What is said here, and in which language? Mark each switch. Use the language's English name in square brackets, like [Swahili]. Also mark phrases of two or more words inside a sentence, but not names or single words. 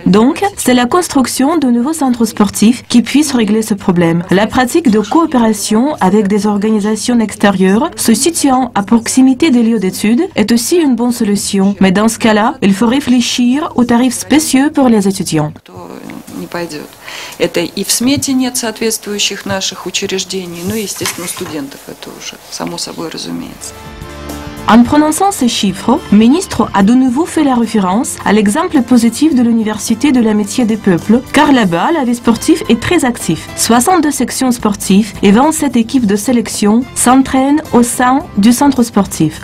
[French] Donc, c'est la construction de nouveaux centres sportifs qui puisse régler ce problème. La pratique de coopération avec des organisations extérieures se situant à proximité des lieux d'études est aussi une bonne solution. Mais dans ce cas-là, il faut réfléchir aux tarifs spéciaux pour les étudiants. [Russian] Не пойдет. Это и в смете нет соответствующих наших учреждений, ну и, естественно, студентов это уже, само собой разумеется. [French] En prononçant ces chiffres, le ministre a de nouveau fait la référence à l'exemple positif de l'Université de l'Amitié des Peuples, car là-bas, la vie sportive est très active. 62 sections sportives et 27 équipes de sélection s'entraînent au sein du centre sportif.